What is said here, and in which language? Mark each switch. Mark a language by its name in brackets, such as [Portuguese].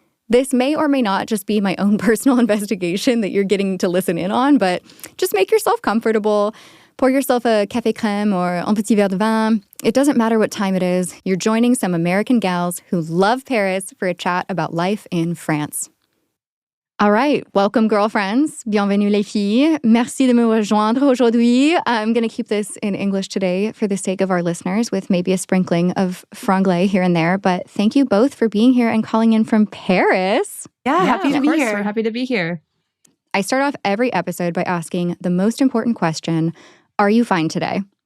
[English] This may or may not just be my own personal investigation that you're getting to listen in on, but just make yourself comfortable. Pour yourself a café crème or [French] un petit verre de vin. [English] It doesn't matter what time it is. You're joining some American gals who love Paris for a chat about life in France. All right, welcome, girlfriends. [French] Bienvenue, les filles. Merci de me rejoindre aujourd'hui. [English] I'm going to keep this in English today for the sake of our listeners, with maybe a sprinkling of franglais here and there. But thank you both for being here and calling in from Paris. Yeah, happy to be here. We're happy to be here. I start off every episode by asking the most important question: are you fine today?